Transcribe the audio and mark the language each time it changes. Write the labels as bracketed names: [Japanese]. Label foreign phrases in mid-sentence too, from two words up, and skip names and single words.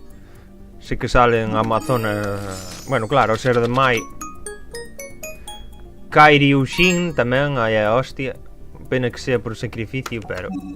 [Spanish] Sí que salen Amazonas... Bueno, claro, [Galician] o ser de Mai. Kairi Ushin tamén, aí a hostia. [Spanish] Pena que sea por sacrificio, pero...